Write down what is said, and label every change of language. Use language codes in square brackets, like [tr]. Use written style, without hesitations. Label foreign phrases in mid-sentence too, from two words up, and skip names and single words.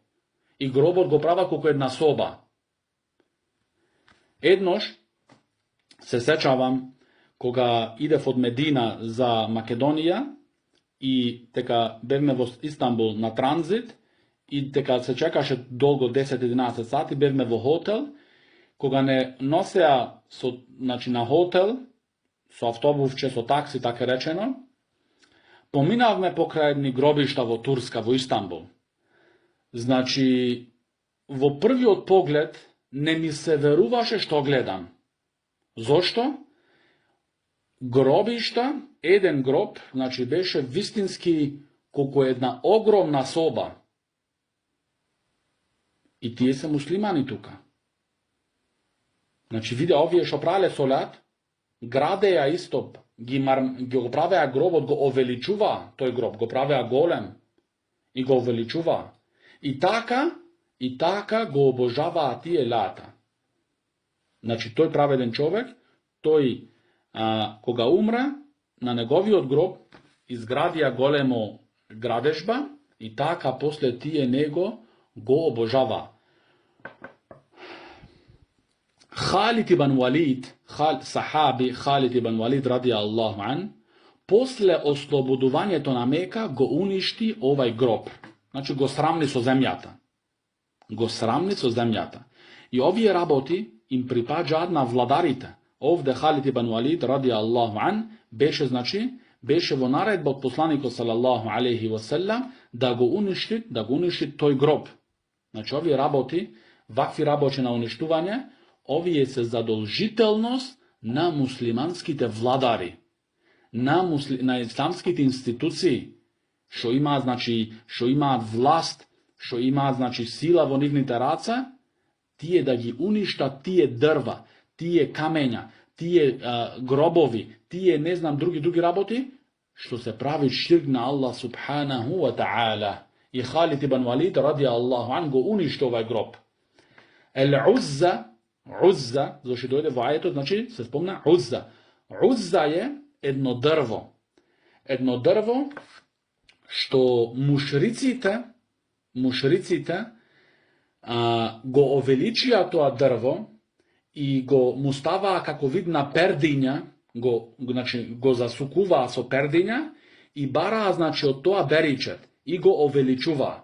[mk] И гробот го права како една соба. Еднож се сеќавам, кога иде од Медина за Македонија, и тека бевме в Истанбул на транзит, и тека се чекаше долго 10-11 сати, бевме в хотел, кога не носеа значи на хотел, со автобусче, со такси, тако речено, поминавме покрај једни гробишта во Турска, во Истанбул. Значи, во први од поглед не ми се веруваше што гледам. Zašto? Гробишта, један гроб, значи беше вистински колико је једна огромна соба. И тије се муслимани тука. Значи виде овдје што прале солат, градеја исто, го правеја гроб, го овеличува, то је гроб, го правеја голем и го овеличува. И така го обожава тије Лата. Значи то је праведен човек, кога умре, на његови од гроб изградија големо градежба и така после тије него го обожава. Khalid ibn Walid, sahabi Khalid ibn Walid [ar] رضي الله عن, [mk] после ослободовања то Мека го уништи овај гроб. Значи го срамни со земјата. Го срамни со земјата. И ови работи им припаѓа на владарите. Ovde Khalid ibn Walid [ar] رضي الله عن [mk] беше во наредба од посланика [ar] صلى الله عليه وسلم [mk] да го уништи тој гроб. Значи ови работи, вакви рабоќе на уништување, ови је се задолжителност на муслиманските владари, на исламските институции, што има власт, што има сила во нивните раце, тије да ги уништа, тије дрва, тије камења, тије гробови, тије не знам други работи, што се прави ширк на Allah [ar] سبحانه وتعالى. [mk] I Khalid ibn Walid [ar] رضي الله عن [mk] го уништи овај гроб. Uzza, зашто дојде в ајету, значи се спомна Uzza. Uzza је едно дрво што мушриците го овеличија то дрво и го мустава како видна пердиња, го засукува со пердиња и бара од тоа беричет и го овеличува.